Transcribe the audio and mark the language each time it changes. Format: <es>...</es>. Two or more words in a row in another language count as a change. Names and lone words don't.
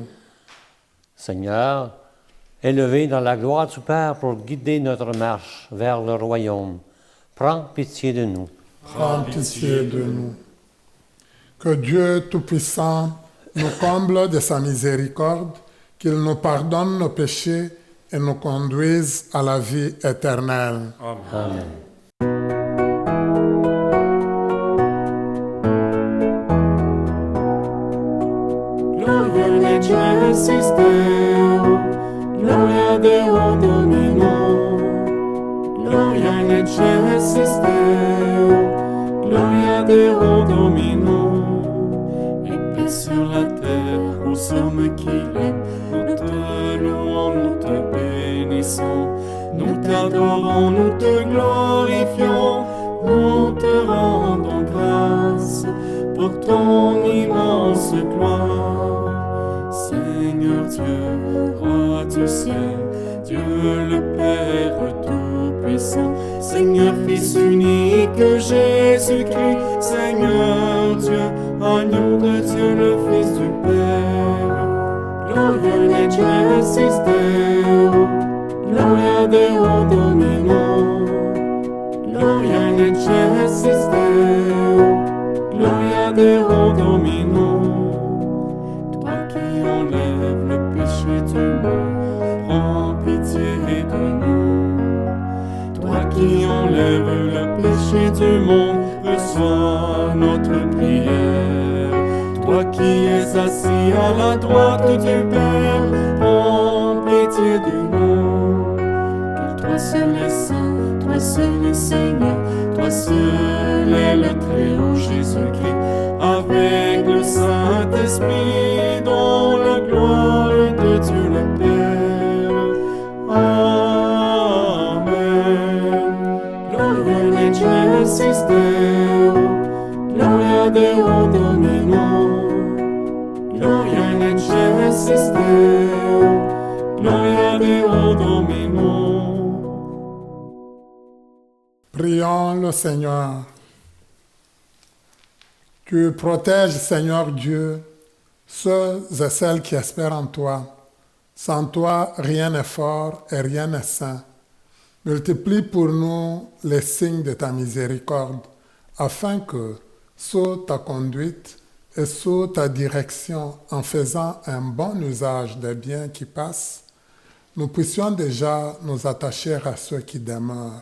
<fr>Seigneur, élevé dans la gloire du Père pour guider notre marche vers le royaume, prends pitié de nous. Prends pitié de nous. Que Dieu Tout-Puissant nous comble de sa miséricorde, qu'il nous pardonne nos péchés et nous conduise à la vie éternelle. Amen.</fr> <la>Gloria al Necessisteo, Gloria Deo Domino, Gloria al Necessisteo, Gloria Deo Domino.</la> <fr>Et paix sur la terre aux hommes qui l'aiment, nous te louons, nous te bénissons, nous t'adorons, nous te glorifions, nous te rendons grâce pour ton immense gloire. Seigneur Dieu, roi du ciel, Dieu le Père Tout-Puissant, Seigneur Fils unique, Jésus-Christ, Seigneur Dieu, agneau de Dieu, le Fils du Père.</fr> <la>Gloria in excelsis Deo, Gloria Deo Domino, Gloria in excelsis Deo, Gloria Deo Domino.</la> <fr>Toi qui enlèves le péché du monde, prends pitié de nous. Toi qui enlèves le péché du monde, reçois notre prière. Toi qui es assis à la droite du Père, prends pitié de nous. Car toi seul es saint, toi seul es Seigneur, toi seul est le Très-Haut Jésus-Christ, avec le Saint-Esprit, dans la gloire de Dieu le Père. Amen.</fr> <la>Gloria in excelsis Deo, Gloria Deo Domino, Gloria in excelsis Deo, Gloria Deo Domino.</la> <fr>Prions le Seigneur. Tu protèges, Seigneur Dieu, ceux et celles qui espèrent en toi. Sans toi, rien n'est fort et rien n'est saint. Multiplie pour nous les signes de ta miséricorde, afin que, sous ta conduite et sous ta direction, en faisant un bon usage des biens qui passent, nous puissions déjà nous attacher à ceux qui demeurent.</fr>